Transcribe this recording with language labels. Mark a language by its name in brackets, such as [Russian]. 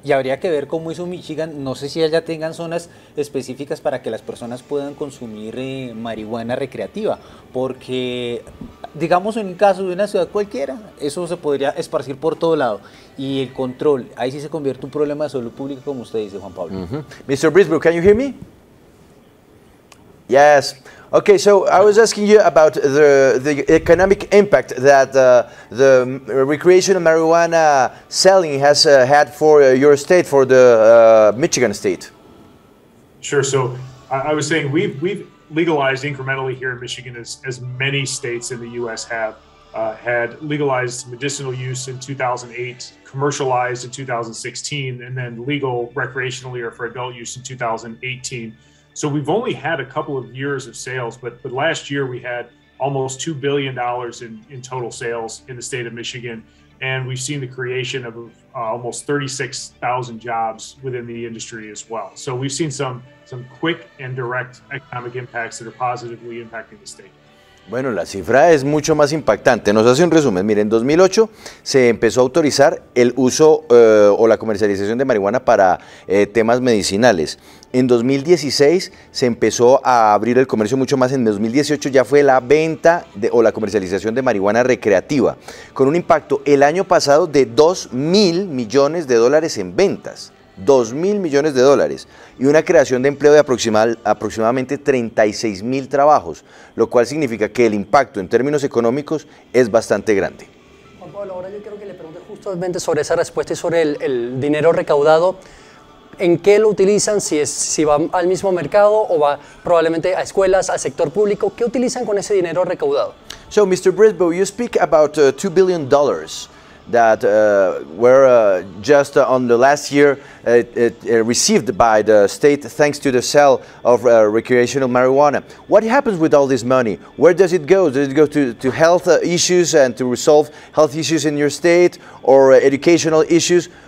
[Spanish] Y habría que ver cómo hizo Michigan, no sé si allá tengan zonas específicas para que las personas puedan consumir marihuana recreativa, porque digamos en el caso de una ciudad cualquiera, eso se podría esparcir por todo lado y el control, ahí sí se convierte en un problema de salud pública como usted dice, Juan Pablo. [English] Mr. Brisbow, can you hear me? Yes. Okay, so I was asking you about the economic impact that the recreational marijuana selling has had for your state, for the Michigan state. Sure. So I was saying we've legalized incrementally here in Michigan, as many states in the U.S. have had legalized medicinal use in 2008, commercialized in 2016, and then legal recreationally or for adult use in 2018. So we've only had a couple of years of sales, but last year we had almost $2 billion in total sales in the state of Michigan. And we've seen the creation of almost 36,000 jobs within the industry as well. So we've seen some quick and direct economic impacts that are positively impacting the state. [Spanish] Bueno, la cifra es mucho más impactante. Nos hace un resumen. Miren, en 2008 se empezó a autorizar el uso o la comercialización de marihuana para temas medicinales. En 2016 se empezó a abrir el comercio mucho más. En 2018 ya fue la venta o la comercialización de marihuana recreativa, con un impacto el año pasado de $2.000 millones en ventas. $2.000 millones y una creación de empleo de aproximadamente 36.000 trabajos, lo cual significa que el impacto en términos económicos es bastante grande. Juan Pablo, ahora yo quiero que le pregunte justamente sobre esa respuesta y sobre el dinero recaudado. ¿En qué lo utilizan? Si va al mismo mercado o va probablemente a escuelas, al sector público. ¿Qué utilizan con ese dinero recaudado? [English] So, Mr. Brisboe, you speak about $2 billion that were just on the last year received by the state thanks to the sale of recreational marijuana. What happens with all this money? Where does it go? Does it go to health issues and to resolve health issues in your state, or educational issues?